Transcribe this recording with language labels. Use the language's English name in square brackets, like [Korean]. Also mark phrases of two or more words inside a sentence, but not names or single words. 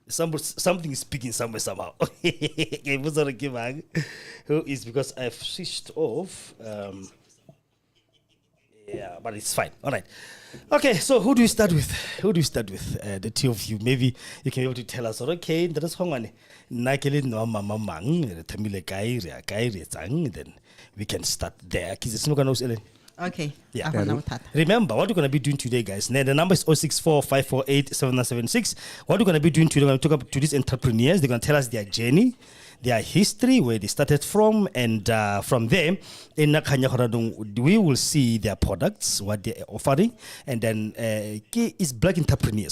[English] Something is speaking somewhere somehow. Okay, who is because I've switched off. Yeah, but it's fine. All right. Okay, so who do we start with? The two of you. Maybe you can be able to tell us. Okay, that is Hongwane. Nakele no mama mang. Tamile kai. Then we can start there. Okay. Yeah. Yeah. Remember, what we're going to be doing today, guys. The number is 064-548-7976. What we're going to be doing today, we're going to talk to these entrepreneurs. They're going to tell us their journey, their history, where they started from, and from there, we will see their products, what they're offering, and then it's black entrepreneurs.